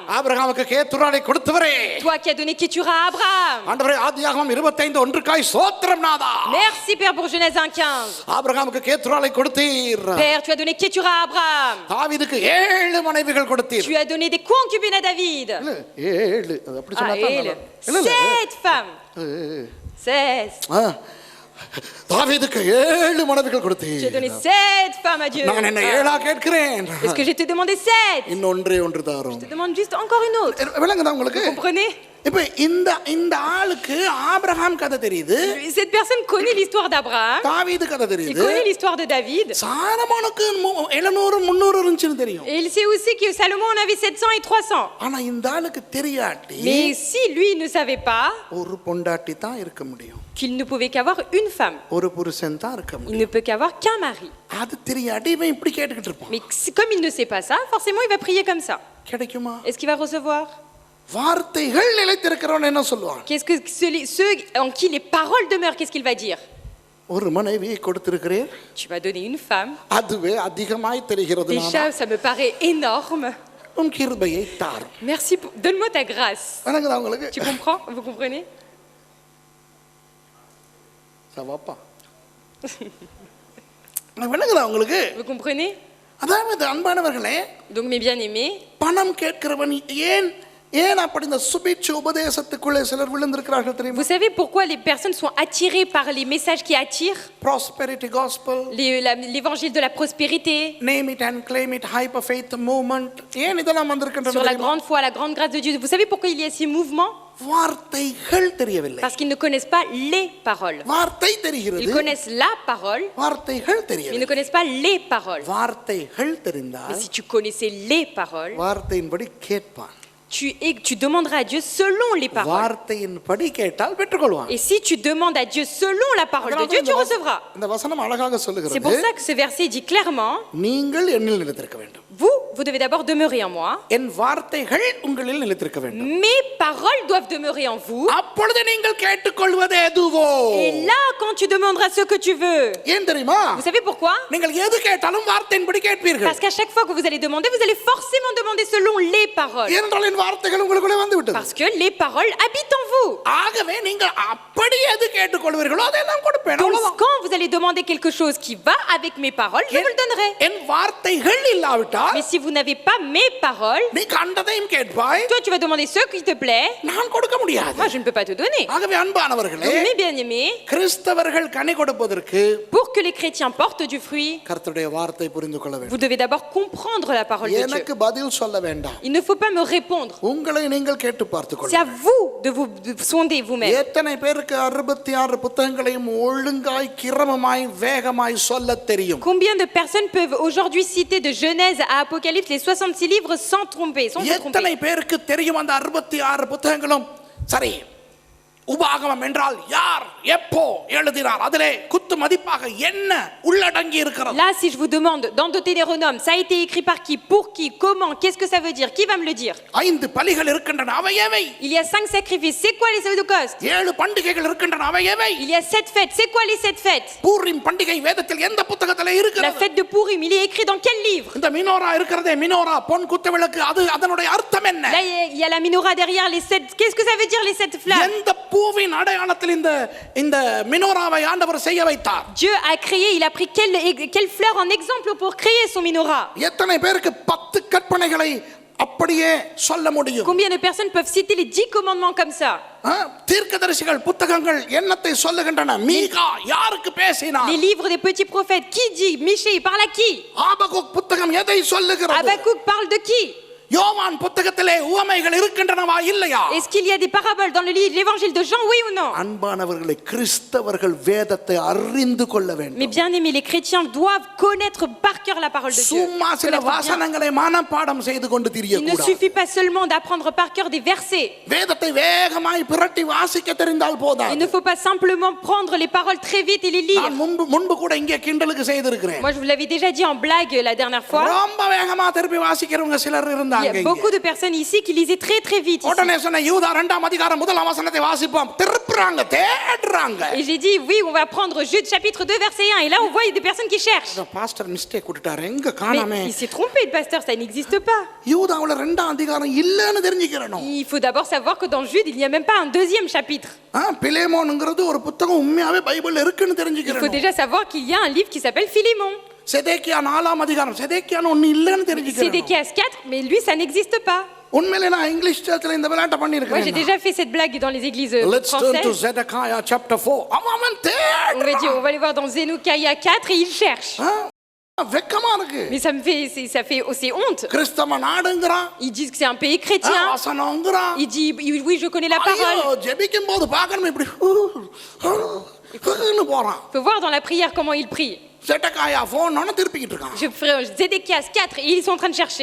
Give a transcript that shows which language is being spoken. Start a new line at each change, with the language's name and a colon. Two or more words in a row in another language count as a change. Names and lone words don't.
Tamil: ஆபிரகாமுக்கு கேத்துரானை கொடுத்தவரே,
French: toi qui as donné Kétura à Abraham.
Tamil: ஆண்டவரே ஆதியாகமம் 25:1 ஸ்தோத்திரம் நாதா.
French: Merci Père pour Genèse 1:15.
Tamil: ஆபிரகாமுக்கு கேத்துரானை கொடுத்தீர்,
French: Père, tu as donné Kétura à Abraham.
Tamil: தாவீதுக்கு 7 மனைவிகள் கொடுத்தீர்.
French: Tu as donné des concubines à David.
Tamil: 7 அது அப்படி சொன்னா தான் நல்லா.
French: 7 femmes. 16.
Tamil: தாவீதுக்கு 7 மனைவிகள்
French: J'ai
Tamil: கொடுத்தீர்.
French: donné 7 femmes à Dieu.
Tamil: நான் என்ன 7 கேட்கிறேன்.
French: Est-ce que je t'ai demandé 7?
Tamil: இன்னொன்றே ஒன்று தாரும்.
French: Je te demande juste encore une autre.
Tamil: விளங்குதா உங்களுக்கு?
French: Vous comprenez?
Tamil: இப்ப இந்த ஆளுக்கு ஆபிரகாம் கதை தெரியுது,
French: Cette personne connaît l'histoire d'Abraham.
Tamil: தாவீது கதை
French: Il
Tamil: தெரியுது,
French: connaît l'histoire de David.
Tamil: சாலமோனுக்கு 700 300 இருந்துச்சுன்னு தெரியும்.
French: Et il sait aussi que Salomon en avait 700 et 300.
Tamil: ஆனா இந்த ஆளுக்கு தெரியாட்டி
French: Mais si lui ne savait pas
Tamil: ஒரு பொண்டாட்டி தான் இருக்க முடியும்,
French: qu'il ne pouvait qu'avoir une femme,
Tamil: ஒரு புருஷன் தான் இருக்க
French: il
Tamil: முடியும்.
French: ne peut qu'avoir qu'un mari.
Tamil: அது தெரியாட்டி இவன் இப்படி கேட்டுக்கிட்டு இருப்பான்.
French: Mais comme il ne sait pas ça, forcément il va prier comme ça.
Tamil: கிடைக்குமா?
French: Est-ce qu'il va recevoir?
Tamil: வார்த்தைகள் நிலைத்திருக்கிறவன் என்ன சொல்லுவான்?
French: Qu'est-ce que ceux en qui les paroles demeurent, qu'est-ce qu'il va dire?
Tamil: ஒரு மனைவியை கொடுத்திருக்கிறேன்,
French: Tu m'as donné une femme.
Tamil: அதுவே அதிகமாய் தெரிகிறது.
French: Déjà, ça me paraît énorme.
Tamil: உன் கிருபையை தாரும்.
French: Merci, donne-moi ta grâce.
Tamil: வணங்குதா உங்களுக்கு?
French: Tu comprends? Vous comprenez?
Tamil: சவாப்பா வணங்குதா உங்களுக்கு?
French: Vous comprenez?
Tamil: அதாவது அன்பானவர்களே,
French: Donc mes bien-aimés,
Tamil: பணம் கேட்கிறவன் ஏன் அப்படி இந்த சுபிட்ச உபதேசத்துக்குள்ளே சிலர் விழுந்திருக்கிறார்கள் தெரியுமா?
French: vous savez pourquoi les personnes sont attirées par les messages qui attirent?
English: Prosperity gospel,
French: L'évangile de la prospérité,
English: name it and claim it, hyper faith movement,
Tamil: ஏன் இதெல்லாம் வந்திருக்கின்றன
French: sur la
Tamil: தெரியுமா?
French: grande foi, la grande grâce de Dieu. Vous savez pourquoi il y a ces mouvements?
Tamil: வார்த்தைகள் தெரியவில்லை.
French: Parce qu'ils ne connaissent pas les paroles.
Tamil: வார்த்தை
French: Ils
Tamil: தெரிகிறது,
French: connaissent la parole,
Tamil: வார்த்தைகள்
French: mais ils ne
Tamil: தெரியவில்லை.
French: connaissent pas les paroles.
Tamil: வார்த்தைகள்
French: Mais
Tamil: தெரிந்தால்
French: si tu connaissais les paroles,
Tamil: வார்த்தையின்படி கேட்பான்,
French: tu demanderas à Dieu selon les paroles.
Tamil: வார்த்தையின்படி கேட்டால் பெற்றுக்கொள்வான்.
French: Et si tu demandes à Dieu selon la parole de Dieu, tu recevras.
Tamil: இந்த வசனம் அழகாக
French: C'est pour
Tamil: சொல்லுகிறது,
French: ça que ce verset dit clairement,
Tamil: நீங்கள் என்னில் நிலைத்திருக்க வேண்டும்,
French: vous devez d'abord demeurer en moi.
Tamil: என் வார்த்தைகள் உங்களில் நிலைத்திருக்க வேண்டும்,
French: Mes paroles doivent demeurer en vous.
Tamil: அப்பொழுது நீங்கள் கேட்டுக்கொள்வது எதுவோ.
French: Et là, quand tu demanderas ce que tu veux,
Tamil: ஏன் தெரியுமா?
French: vous savez pourquoi?
Tamil: நீங்கள் எது கேட்டாலும் வார்த்தையின்படி கேட்பீர்கள்.
French: Parce qu'à chaque fois que vous allez demander, vous allez forcément demander selon les paroles.
Tamil: ஏனென்றால் என் வார்த்தைகள் உங்களுக்குள்ளே வந்து விட்டது.
French: Parce que les paroles habitent en vous.
Tamil: ஆகவே நீங்கள் அப்படி எது கேட்டுக்கொள்வீர்களோ அதெல்லாம் கொடுப்பேன்.
French: Donc
Tamil: அவ்வளவுதான்.
French: quand vous allez demander quelque chose qui va avec mes paroles, je vous le donnerai.
Tamil: என் வார்த்தைகள் இல்லாவிட்டால்
French: Mais si vous n'avez pas mes paroles,
Tamil: நீ கண்டதையும் கேட்பாய்,
French: toi tu vas demander ce qui te plaît,
Tamil: நான் கொடுக்க முடியாது.
French: moi je ne peux pas te donner.
Tamil: ஆகவே அன்பானவர்களே,
French: Donc mes bien-aimés,
Tamil: கிறிஸ்தவர்கள் கனி கொடுப்பதற்கு
French: pour que les chrétiens portent du fruit,
Tamil: கர்த்தருடைய வார்த்தை புரிந்து கொள்ள வேண்டும்.
French: vous devez d'abord comprendre la parole de Dieu.
Tamil: எனக்கு பதில் சொல்ல வேண்டாம்,
French: Il ne faut pas me répondre.
Tamil: உங்களை நீங்கள் கேட்டு பார்த்துக்
French: C'est à
Tamil: கொள்ளுங்கள்.
French: vous de vous sonder vous-même.
Tamil: எத்தனை பேருக்கு 66 புத்தகங்களையும் ஒழுங்காய் கிரமமாய் வேகமாய் சொல்ல தெரியும்?
French: Combien de personnes peuvent aujourd'hui citer de Genèse à Apocalypse les 66 livres sans tromper, sans se
Tamil: எத்தனை
French: tromper?
Tamil: பேருக்கு தெரியும் அந்த 66 புத்தகங்களும்? சரி, உபாகமம் என்றால் யார் எப்போ எழுதினார், அதிலே குத்து மதிப்பாக என்ன உள்ளடங்கி இருக்கிறது?
French: Là, si je vous demande, dans Deutéronome, ça a été écrit par qui, pour qui, comment, qu'est-ce que ça veut dire? Qui va me le dire?
Tamil: 5 பலிகள் இருக்கின்றன, அவை எவை?
French: Il y a 5 sacrifices, c'est quoi les holocaustes?
Tamil: 7 பண்டிகைகள் இருக்கின்றன, அவை எவை?
French: Il y a 7 fêtes, c'est quoi les 7 fêtes?
Tamil: பூரிம் பண்டிகை வேதத்தில் எந்த புத்தகத்திலே
French: La
Tamil: இருக்கிறது?
French: fête de Pourim, il est écrit dans quel livre?
Tamil: இந்த மினோரா இருக்கிறதே, மினோரா பொன் குத்து விளக்கு, அது அதனுடைய அர்த்தம் என்ன?
French: Là, il y a la menorah derrière, les 7. Qu'est-ce que ça veut dire, les 7 flammes?
Tamil: எந்த பூவின் அடையாளத்தில் இந்த மினோராவை ஆண்டவர் செய்ய வைத்தார்?
French: Dieu a créé, il a pris quelle fleur en exemple pour créer son menorah?
Tamil: எத்தனை பேருக்கு 10 கற்பனைகளை அப்படியே சொல்ல முடியும்?
French: Combien de personnes peuvent citer les 10 commandements comme ça?
Tamil: தீர்க்கதரிசிகள் புத்தகங்கள் என்னத்தை சொல்லுகின்றன? மீகா யாருக்கு பேசினார்?
French: Les livres des petits prophètes, qui dit? Michée, il parle à qui?
Tamil: ஆபகுக் புத்தகம் எதை சொல்லுகிறது?
French: Habakkuk parle de qui?
Tamil: யோவான் புத்தகத்திலே உவமைகள் இருக்கின்றனவா இல்லையா?
French: Est-ce qu'il y a des paraboles dans le livre, l'évangile de Jean, oui ou non?
Tamil: அன்பானவர்களை, கிறிஸ்தவர்கள் வேதத்தை அறிந்து கொள்ள வேண்டும்.
French: Mais bien aimés, les chrétiens doivent connaître par cœur la parole de Dieu.
Tamil: சும்மா சில
French: Connaître bien.
Tamil: வாசனங்களை மனப்பாடம் செய்து கொண்டு
French: Il ne
Tamil: திரியக்கூடாது.
French: suffit pas seulement d'apprendre par cœur des versets.
Tamil: வேதத்தை வேகமாய் பிரட்டி வாசிக்க தெரிந்தால்
French: Il
Tamil: போதாது.
French: ne faut pas simplement prendre les paroles très vite et les lire.
Tamil: நான் முன்பு கூட இங்கே கிண்டலுக்கு செய்திருக்கிறேன்.
French: Moi, je vous l'avais déjà dit en blague la dernière fois.
Tamil: ரொம்ப வேகமா திருப்பி வாசிக்கிறவங்க சிலர் இருந்தாங்க. இருந்தாங்க
French: a
Tamil: இங்க.
French: beaucoup de personnes ici qui lisaient très très vite ici.
Tamil: உடனே சொன்ன யூதா 2ஆம் அதிகாரம் 1ஆம் வசனத்தை வாசிப்போம். திருப்புறாங்க, தேடுறாங்க.
French: Et j'ai dit, oui, on va prendre Jude chapitre 2 verset 1. Et là, on voit des personnes qui cherchent.
English: pastor mistake
Tamil: விட்டுட்டாரு, எங்க காணாமே.
French: Mais il s'est trompé, le pasteur, ça n'existe pas.
Tamil: யூதாவுல 2ஆம் அதிகாரம் இல்லன்னு தெரிஞ்சுக்கிறணும்.
French: Il faut d'abord savoir que dans Jude, il n'y a même pas un deuxième chapitre.
Tamil: பிலேமோன்ங்கிறது ஒரு புத்தகம் உண்மையாவே பைபிள்ல இருக்குன்னு
French: Il faut
Tamil: தெரிஞ்சுக்கிறணும்.
French: déjà savoir qu'il y a un livre qui s'appelle Philémon.
Tamil: செதேக்கியா 4ஆம் அதிகாரம், செதேக்கியான்னு ஒண்ணு இல்லன்னு தெரிஞ்சுக்கிறணும்.
French: Sédéchias 4, mais lui, ça n'existe pas.
Tamil: உண்மையிலே நான் இங்கிலீஷ் சர்ச்சில் இந்த விளையாட்டை
French: Moi, j'ai
Tamil: பண்ணியிருக்கேன்.
French: déjà fait cette blague dans les églises
English: Let's turn to
French: françaises.
English: Zedekiah chapter 4.
Tamil: அவன்
French: On va
Tamil: தேடுறான்.
French: dire, on va aller voir dans Zénocaïa 4 et il cherche.
Tamil: வெக்கமா இருக்கு.
French: Mais ça fait aussi honte.
Tamil: கிறிஸ்தவ நாடுங்கறான்,
French: Ils disent que c'est un pays chrétien.
Tamil: வசனங்கறான்.
French: Il dit, oui, je connais la
Tamil: ஐயோ,
French: parole.
Tamil: ஜெபிக்கும் போது பார்க்கணும் இப்படி போறான்.
French: Il faut voir dans la prière comment il prie.
Tamil: செதேக்கியா போனோன்னு திருப்பிக்கிட்டு இருக்கான்.
French: Je ferai Zédéchias 4 et ils sont en train de chercher.